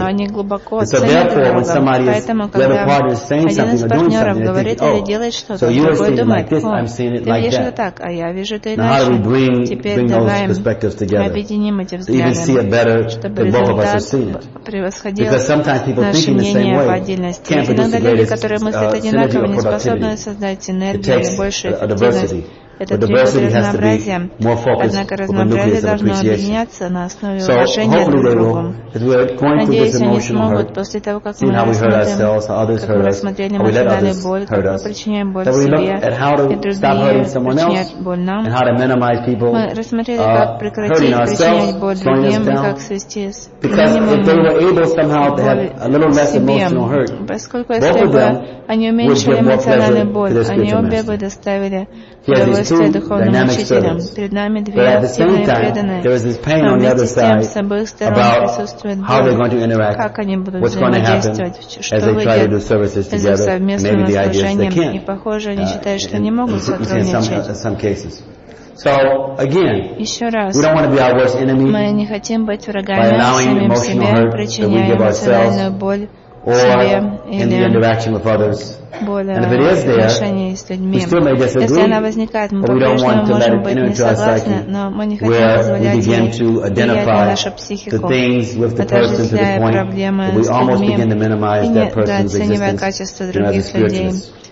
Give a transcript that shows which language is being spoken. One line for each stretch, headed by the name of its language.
English: And so therefore, when somebody is, the other partner is saying something or doing something, they think, oh, so you are seeing it like this, I'm seeing it like that. Now how do we bring those perspectives together to even see it better than both of us have seen it? Because sometimes people thinking the same way can't produce
Russian: которые мыслят одинаково, не способны создать энергию больше эффективности. Это требует разнообразия. Однако разнообразие должно объединяться на основе уважения друг к другу. Надеюсь, они смогут после того, как мы рассмотрели эмоциональную боль, как мы причиняем боль себе и другие причиняют боль нам. Мы рассмотрели, как прекратить причинять боль другим и как свести с минимумом боль себе. Поскольку если бы они уменьшили эмоциональную боль, они обе бы доставили удовольствие духовным учителям. Перед нами две сильные преданные. Но вместе с тем, с обоих сторон присутствует боль, как они будут взаимодействовать, что выйдет из их совместного служения. И похоже, они считают, что не могут сотрудничать.
English: So again, we don't want to be our worst enemy by allowing emotional hurt that we give ourselves or in the interaction with others. And if it is there, we still may disagree, but we don't want to let it enter into our psyche where we begin to identify the things with the person to the point that we almost begin to minimize that person's existence through other spirituals.